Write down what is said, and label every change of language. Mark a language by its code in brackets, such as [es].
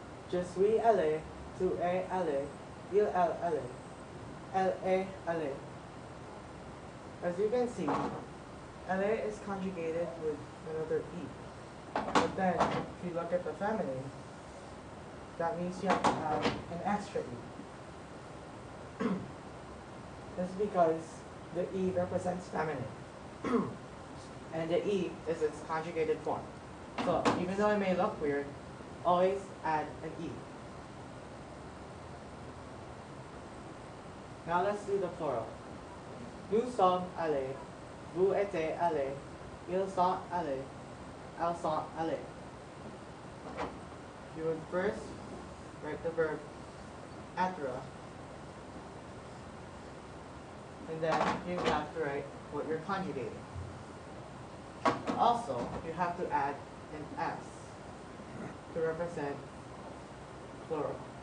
[fr] Je suis allé, tu es allé, il est allé, elle est allée. [en] As you can see, aller is conjugated with another E. But then, if you look at the feminine, that means you have to add an extra E. This is because the E represents feminine. And the E is its conjugated form. So, even though it may look weird, always add an E. Now let's do the plural. [fr] Nous sommes allés, vous étiez allés, ils sont allés, elles sont allées. [en] You would first write the verb etre, and then you have to write what you're conjugating. Also, you have to add an S to represent plural.